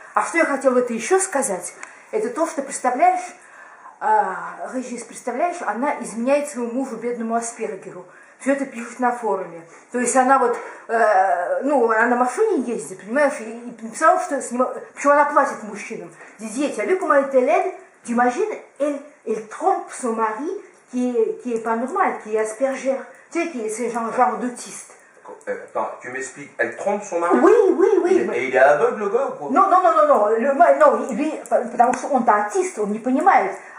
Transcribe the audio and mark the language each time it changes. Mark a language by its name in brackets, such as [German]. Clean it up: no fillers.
[Russian] А что я хотела это еще сказать? Это то, что, представляешь, Регис, представляешь, она изменяет своему мужу, бедному Аспергеру. Все это пишет на форуме. То есть она вот, она на машине ездит, понимаешь, и написала, что с ним, почему она платит мужчинам. [French] Дидье, tu as vu comment elle t'aide? Tu imagines, elle trompe son mari qui est pas normal, qui est Asperger. Tu sais, qui est ce genre d'autiste. Attends, tu m'expliques, elle trompe son mari? Oui. Et il est aveugle, le gars, ou quoi? Non, lui, [Russian] потому что он-то артист, он не понимает.